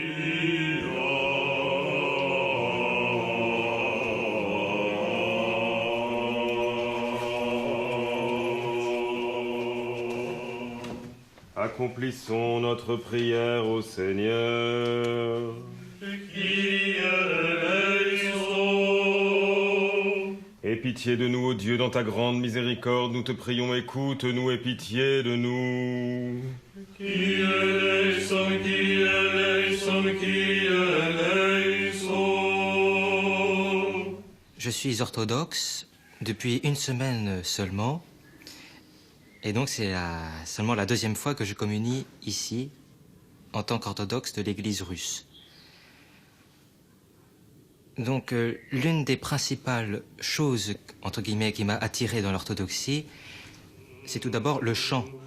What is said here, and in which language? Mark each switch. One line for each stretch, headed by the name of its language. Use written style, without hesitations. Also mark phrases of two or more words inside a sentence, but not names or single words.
French: Accomplissons notre prière au Seigneur.
Greek: Κύριε ελέησον.
French: pitié de nous, ô Dieu, dans ta grande miséricorde. Nous te prions, écoute-nous et pitié de nous.
Greek: Κύριε ελέησον, Κύριε ελέησον, Κύριε ελέησον.
French: Je suis orthodoxe depuis une semaine seulement. Et donc c'est seulement la deuxième fois que je communie ici en tant qu'orthodoxe de l'Église russe. Donc l'une des principales choses, entre guillemets, qui m'a attiré dans l'orthodoxie, c'est tout d'abord le chant.